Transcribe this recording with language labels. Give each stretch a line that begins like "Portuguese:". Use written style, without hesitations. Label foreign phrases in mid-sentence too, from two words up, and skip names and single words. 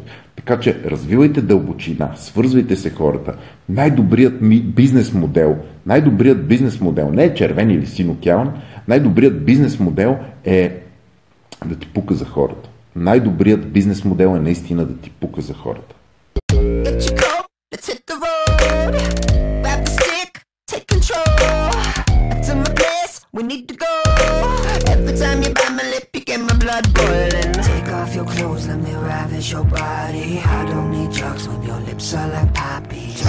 Bulgarian: Така че развивайте дълбочина, свързвайте се хората. Най-добрият бизнес модел не е червен или син океан, най-добрият бизнес модел е да ти пука за хората. Най-добрият бизнес модел е наистина да ти пука за хората.
English: We need to go. Every time you bite my lip, you get my blood boiling. Take off your clothes, let me ravish your body. I don't need drugs when your lips are like poppy.